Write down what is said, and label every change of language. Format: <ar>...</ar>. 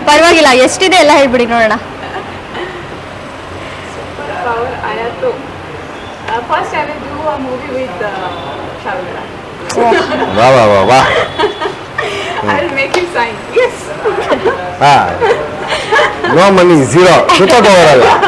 <kn>ಪರವಾಗಿಲ್ಲ, ಎಷ್ಟಿದೆ ಎಲ್ಲ ಹೇಳ್ಬಿಡಿ ನೋಡೋಣ.</kn> <en>Power</en> <hi>आया तो</hi> <en>first I will do a movie with Shavira.</en> <hi>वाह वाह वाह वाह.</hi> <en>I will make him sign. Yes. हाँ, no money, zero, super power ಅಲ್ಲ.</en>